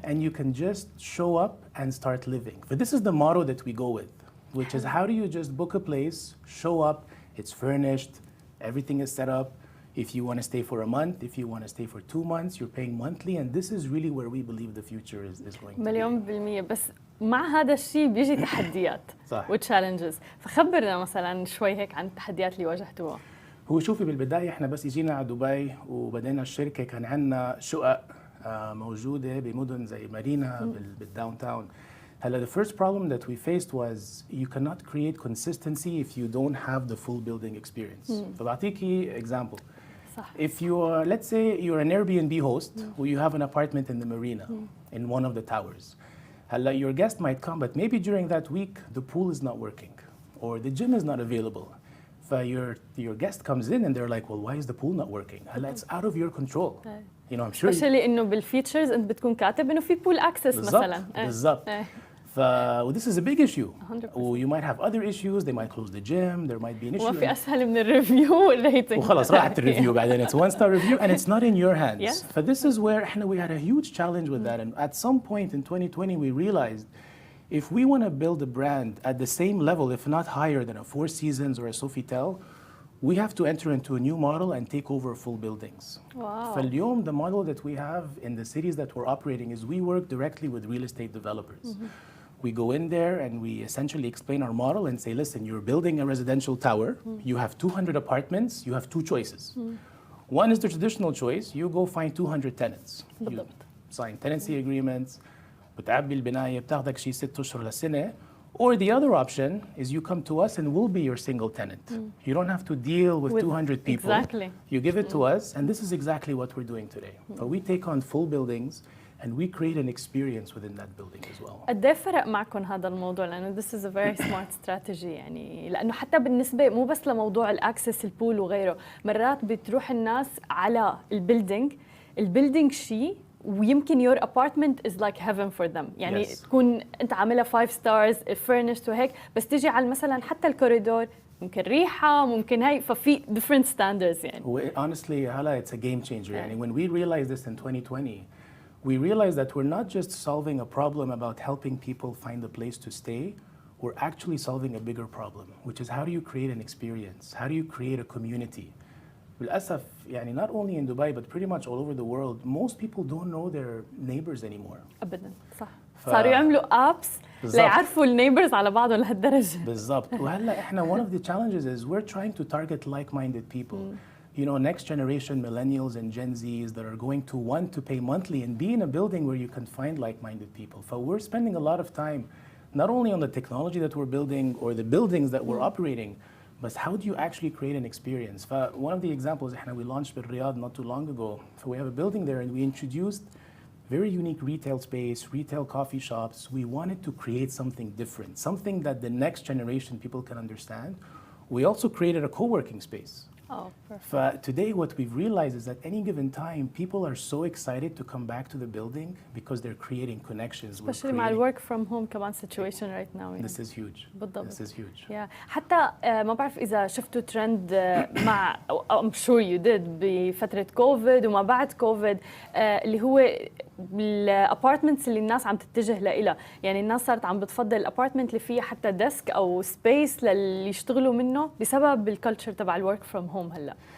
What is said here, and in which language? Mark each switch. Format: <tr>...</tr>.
<en>And you can just show up and start living. But this is the motto that we go with, which is how do you just book a place, show up, it's furnished, everything is set up. If you want to stay for a month, if you want to stay for 2 months, you're paying monthly. And this is really where we believe the future is going to be.</en> <ar>مليون بالمية. بس مع هذا الشيء بيجي تحديات وتشالنجز. فخبرنا مثلا شوي هيك عن التحديات اللي واجهتوها. هو شوفي بالبداية احنا بس اجينا على دبي وبدينا الشركة كان عندنا شقق موجودة بمدن زي مارينا بالداون تاون. هلا</ar> <en>the first problem that we faced was you cannot create consistency if you don't have the full building experience.</en> <ar>فبعطيكي example. صح.</ar> <en>If you are, let's say you're an Airbnb host where you have an apartment in the marina in one of the towers. Your guest might come, but maybe during that week the pool is not working or the gym is not available. Your guest comes in and they're like, well, why is the pool not working? It's out of your control. You know, I'm sure.</en> <ar>Especially إنه بالفيتشرز أنت بتكون كاتب إنه في</ar> <en>pool access</en> <ar>مثلا. بالضبط.</ar> <en>This is a big issue. 100%. You might have other issues. They might close the gym. There might be an issue.</en> <ar>وفي أسهل من الريفيو والريتنج. وخلاص راحت الريفيو بعدين.</ar> <en>It's 1-star review and it's not in your hands. Yes. But this is where we had a huge challenge with that. And at some point in 2020, we realized if we want to build a brand at the same level, if not higher than a Four Seasons or a Sofitel, we have to enter into a new model and take over full buildings. Wow.</en> <ar>فاليوم</ar> <en>the model that we have in the cities that we're operating is we work directly with real estate developers. We go in there and we essentially explain our model and say, listen, you're building a residential tower. You have 200 apartments. You have 2 choices. One is the traditional choice. You go find 200 tenants. You sign tenancy agreements.</en> <ar>بتعبي البناية بتاخدك شيء 6 أشهر لسنة.</ar> <en>Or the other option is you come to us and we'll be your single tenant. You don't have to deal with 200 people. Exactly. You give it to us, and this is exactly what we're doing today. But we take on full buildings and we create an experience within that building as well.</en> <ar>قد ايه فرق معكم هذا الموضوع؟ لأنه</ar> <en>this is a very smart strategy</en> <ar>يعني لأنه حتى بالنسبة مو بس لموضوع الأكسس البول وغيره، مرات بتروح الناس على البيلدينج شيء ويمكن</ar> <en>your apartment is like heaven for them</en> <ar>يعني</ar> <en>Yes.</en> <ar>تكون انت عاملها</ar> <en>5 stars furnished</en> <ar>وهيك بس تيجي على مثلا حتى الكوريدور ممكن ريحة ممكن هاي ففي</ar> <en>different standards</en> <ar>يعني.</ar> <en>Honestly</en> <ar>هلا</ar> <en>it's a game changer</en> <ar>يعني</ar> <en>when we realized this in 2020 we realized that we're not just solving a problem about helping people find a place to stay, we're actually solving a bigger problem, which is how do you create an experience? How do you create a community?</en> <ar>للأسف يعني</ar> <en>not only in Dubai but pretty much all over the world, most people don't know their neighbors anymore.</en> <ar>أبداً صح. صاروا يعملوا apps ليعرفوا النeighbors على بعضهم لهالدرجة. بالضبط. وهلا إحنا</ar> <en>one of the challenges is we're trying to target like-minded people. You know, next generation millennials and Gen Zs that are going to want to pay monthly and be in a building where you can find like-minded people. So we're spending a lot of time not only on the technology that we're building or the buildings that we're operating, but how do you actually create an experience? One of the examples we launched in Riyadh not too long ago. So we have a building there and we introduced very unique retail space, retail coffee shops. We wanted to create something different, something that the next generation people can understand. We also created a co-working space. Oh, perfect. Today, what we've realized is that any given time, people are so excited to come back to the building because they're creating connections. Especially</en> <ar>مع</ar> <en>work from home</en> <ar>كمان</ar> <en>situation right now. This is huge.</en> <ar>بالضبط.</ar> <en>This is huge. Yeah.</en> <ar>حتى ما بعرف إذا شفتوا ترند مع</ar> <en>I'm sure you did</en> <ar>بفترة كوفيد وما بعد كوفيد اللي هو الابارتمنتس اللي الناس عم تتجه لها، يعني الناس صارت عم بتفضل الابارتمنت اللي فيها حتى ديسك أو سبيس للي يشتغلوا منه بسبب الكالتشر تبع الورك فروم هوم هلا.</ar>